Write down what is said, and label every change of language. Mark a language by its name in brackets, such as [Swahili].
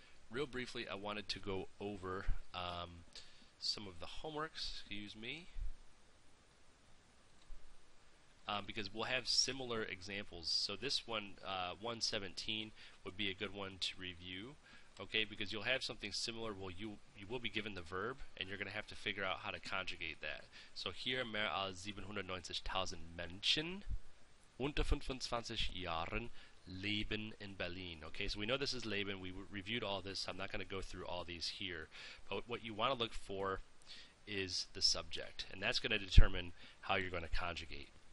[English] real briefly, I wanted to go over some of the homeworks, excuse me, because we'll have similar examples. So this one, 117, would be a good one to review, okay, because you'll have something similar. Well, you will be given the verb, and you're going to have to figure out how to conjugate that. [German] So here, mehr als 790.000 Menschen unter 25 Jahren leben in Berlin. [English] Okay, so we know this is leben. We reviewed all this. So I'm not going to go through all these here. But what you want to look for is the subject, and that's going to determine how you're going to conjugate.